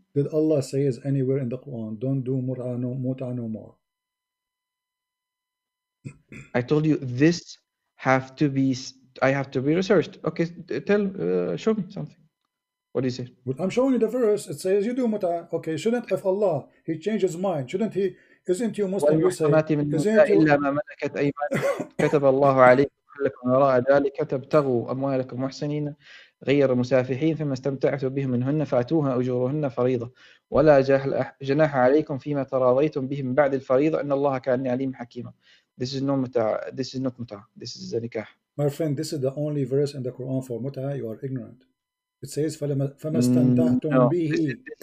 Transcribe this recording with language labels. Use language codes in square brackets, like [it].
[en] Did Allah say anywhere in the Quran don't do muta no more? I told you this have to be. I have to be researched. Okay, show me something. What do you say? But I'm showing you the verse. It says you do muta. Okay, shouldn't if Allah he changed his mind? Shouldn't he? Isn't you Muslim? You say, [ar] إلا ما ملكت أيمانكم كتب الله عليكم لكم وراء ذلك تبتغوا أموالكم محسنين غير مسافحين فيما استمتعتم به منهن فأتوها أجورهن فريضة ولا جناح عليكم فيما تراضيتم به من بعد الفريضة إن الله كان عليم حكيما. [en] This is not muta. This is not muta. This is nikah. My friend, this is the only verse in the Quran for muta. You are ignorant. It says [ar] فَمَا اسْتَمْتَعْتُمْ بِهِ.